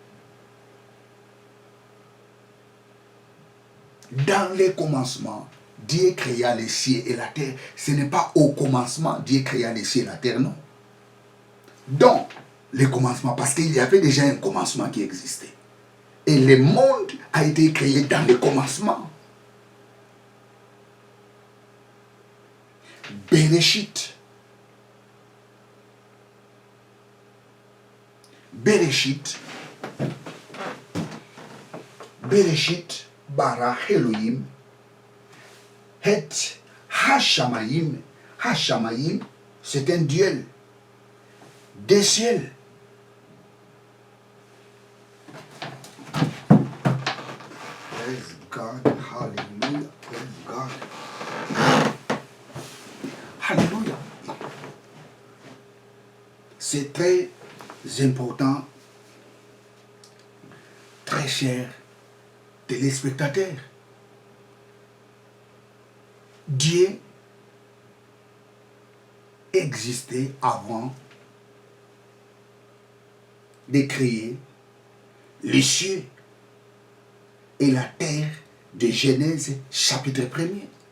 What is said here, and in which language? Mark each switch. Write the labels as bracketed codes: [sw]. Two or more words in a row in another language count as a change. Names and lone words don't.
[fr] Dans les commencements, Dieu créa les cieux et la terre. Ce n'est pas au commencement Dieu créa les cieux et la terre, non. dans le commencement, parce qu'il y avait déjà un commencement qui existait. Et le monde a été créé dans le commencement. Bereshit. Bereshit. [he] בראשית ברא אלהים את השמים. [fr] Hashamayim, c'est un duel des ciels. [en] Praise God, hallelujah, praise God. Hallelujah. [fr] C'est très important, très cher téléspectateurs. Dieu existait avant de créer les cieux et la terre de Genèse chapitre 1er.